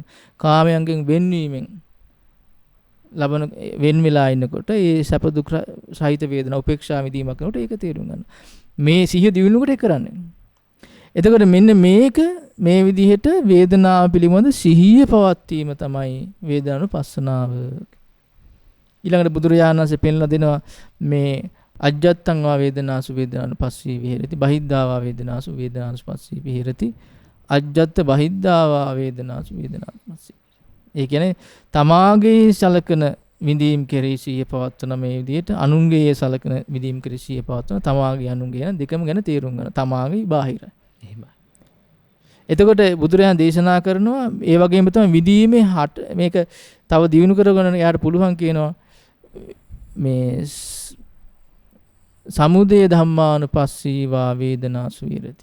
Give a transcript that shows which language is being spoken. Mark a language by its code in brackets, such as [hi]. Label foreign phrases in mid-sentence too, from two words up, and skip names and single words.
[si] කාමයන්ගෙන් වෙන්වීමෙන් ලබන වෙන් වෙලා ඉන්නකොට ඒ සැප දුක් සහිත වේදනා උපේක්ෂා විදීමක් කරනකොට ඒක තේරුම් ගන්න. මේ සිහිය දිනුනකොට ඒක කරන්නේ. එතකොට මෙන්න මේක මේ විදිහට වේදනාව පිළිබඳ සිහිය පවත්වීම තමයි වේදනානුපස්සනාව. ඊළඟට බුදුරජාණන් වහන්සේ පෙන්ලා දෙනවා මේ [pi] අජ්ජත්තං වා වේදනාසු වේදනානුපස්සී විහෙරති බහිද්ධා වා වේදනාසු වේදනානුපස්සී විහෙරති අජ්ජත්ත බහිද්ධා වා වේදනාසු වේදනානුපස්සී. [si] ඒ කියන්නේ තමාගේ සලකන විඳීම් කෙරෙහි සිහිය පවත්වන මේ විදිහට අනුන්ගේ සලකන විඳීම් කෙරෙහි සිහිය පවත්වන තමාගේ අනුන්ගේ දෙකම ගැන තේරුම් ගන්න. තමාගේ බාහිරයි. එහෙමයි. එතකොට බුදුරජාණන් දේශනා කරනවා ඒ වගේම තමයි විදීමේ හට මේක තව දියුණු කරගන්න යාට පුළුවන් කියනවා මේ [pi] සමුදය ධම්මානුපස්සීවා වේදනාසු විරති.